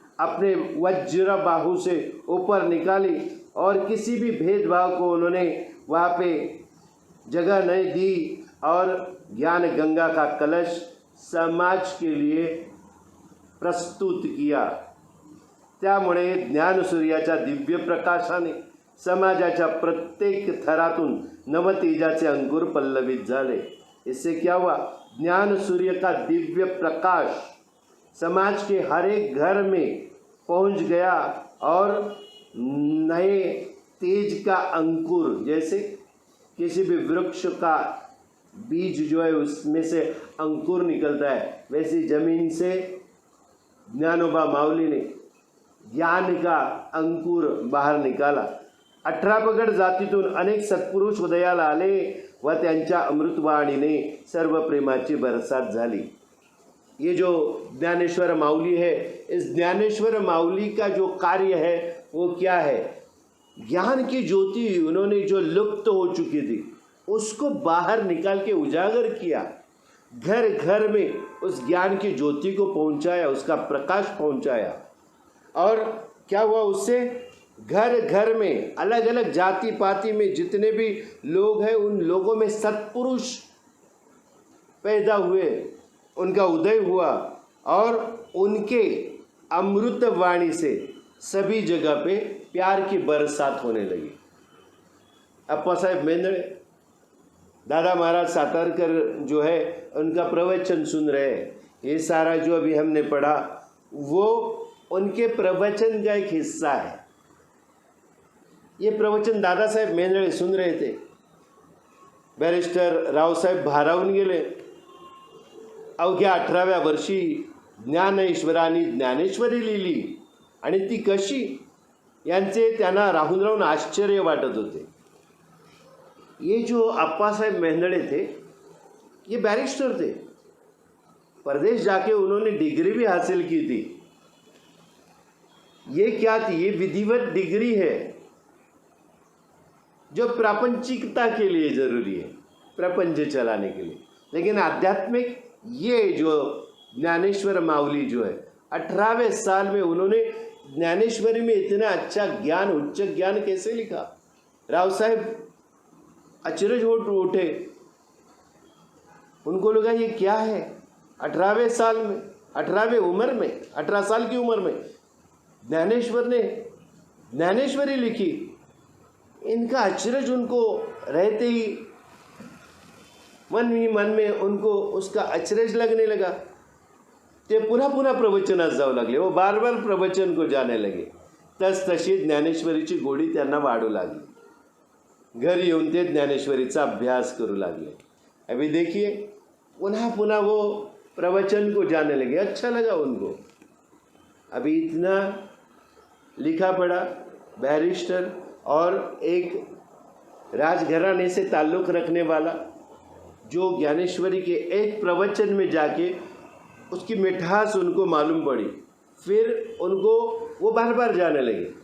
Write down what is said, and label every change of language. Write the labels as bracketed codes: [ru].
[hi] अपने वज्र बाहु से ऊपर निकाली और किसी भी भेदभाव को उन्होंने वहाँ पे जगह नहीं दी और ज्ञान गंगा का कलश समाज के लिए प्रस्तुत किया। [mr] त्यामुळे ज्ञानसूर्याच्या दिव्य प्रकाशाने समाजाच्या प्रत्येक थरातून नवतेजाचे अंकुर पल्लवित झाले। [hi] इससे क्या हुआ? ज्ञान सूर्य का दिव्य प्रकाश समाज के हर एक घर में पहुंच गया और नए तेज का अंकुर, जैसे किसी भी वृक्ष का बीज जो है उसमें से अंकुर निकलता है, वैसी जमीन से ज्ञानोबा माऊली ने ज्ञान का अंकुर बाहर निकाला। [mr] 18 पगड जातीतून अनेक सत्पुरुष उदयाला आले व त्यांच्या अमृतवाणीने सर्व प्रेमाची बरसात झाली। [hi] ये जो ज्ञानेश्वर माऊली है, इस ज्ञानेश्वर माऊली का जो कार्य है वो क्या है? ज्ञान की ज्योति उन्होंने जो लुप्त हो चुकी थी उसको बाहर निकाल के उजागर किया, घर घर में उस ज्ञान की ज्योति को पहुंचाया, उसका प्रकाश पहुंचाया। और क्या हुआ उससे? घर घर में अलग अलग जाति पाति में जितने भी लोग हैं उन लोगों में सत्पुरुष पैदा हुए, उनका उदय हुआ और उनके अमृत वाणी से सभी जगह पे प्यार की बरसात होने लगी। अप्पासाहेब मेंदळे, दादा महाराज सातारकर जो है उनका प्रवचन सुन रहे हैं। ये सारा जो अभी हमने पढ़ा वो उनके प्रवचन का एक हिस्सा है। ये प्रवचन दादा साहेब मेंदळे सुन रहे थे। [mr] बैरिस्टर रावसाहेब भारावून गेले। अवघ्या 18व्या वर्षी ज्ञानेश्वरांनी ज्ञानेश्वरी लिहिली आणि ती कशी, यांचे त्यांना राहून राहून आश्चर्य वाटत होते। [hi] ये जो अप्पासाहेब मेंदळे थे ये बैरिस्टर थे, परदेश जाके उन्होंने डिग्री भी हासिल की थी। ये क्या थी? ये विधिवत डिग्री है जो प्रापंचिकता के लिए ज़रूरी है, प्रपंच चलाने के लिए। लेकिन आध्यात्मिक ये जो ज्ञानेश्वर माऊली जो है 18वें साल में उन्होंने ज्ञानेश्वरी में इतना अच्छा ज्ञान, उच्च ज्ञान कैसे लिखा? राव साहब अचरज हो उठे, उनको लगा ये क्या है? 18वें साल में, 18वें उम्र में, 18 साल की उम्र में ज्ञानेश्वर ने ज्ञानेश्वरी लिखी। इनका अचरज उनको रहते ही मन ही मन में उनको उसका अचरज लगने लगा। [mr] ते पुन्हा पुन्हा प्रवचनात जाऊ लागले, [hi] वो बार बार प्रवचन को जाने लगे। [mr] तस तशी ज्ञानेश्वरीची गोडी त्यांना वाढू लागली। घर येऊन ते ज्ञानेश्वरीचा अभ्यास करू लागले। [hi] अभी देखिए पुनः पुनः वो प्रवचन को जाने लगे, अच्छा लगा उनको। अभी इतना लिखा पढ़ा, बैरिस्टर और एक राजघराने से ताल्लुक़ रखने वाला, जो ज्ञानेश्वरी के एक प्रवचन में जाके उसकी मिठास उनको मालूम पड़ी, फिर उनको वो बार बार जाने लगे।